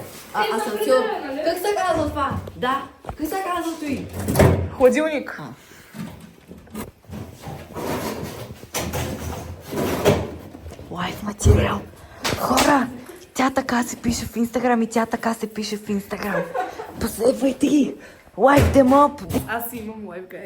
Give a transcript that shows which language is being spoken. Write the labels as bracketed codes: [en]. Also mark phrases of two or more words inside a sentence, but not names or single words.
[bg] Асансьор. Как се казва това? Да. Как се казва той? Хладилник. Лайф материал. Хора, тя така се пише в Инстаграм и тя така се пише в Инстаграм. Последвайте ги. [en] Like them up. [bg] Аз имам лайф, гайс.